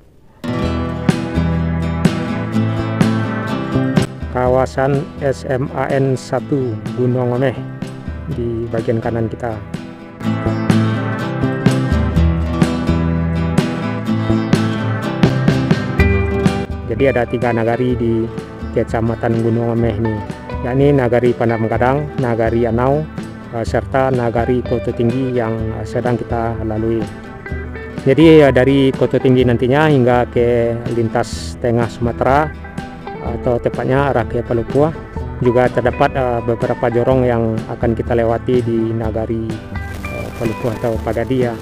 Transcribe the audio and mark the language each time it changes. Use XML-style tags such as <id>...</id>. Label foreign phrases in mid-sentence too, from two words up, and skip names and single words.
<id>Kawasan SMAN 1 Gunung Omeh di bagian kanan kita. Jadi ada 3 nagari di Kecamatan Gunung Omeh ini, yakni Nagari Panam Gadang, Nagari Anau, serta Nagari Koto Tinggi yang sedang kita lalui. Jadi dari Koto Tinggi nantinya hingga ke lintas tengah Sumatera atau tepatnya arah ke Palupua, juga terdapat beberapa jorong yang akan kita lewati di Nagari Palupua atau Pagadi ya.</id>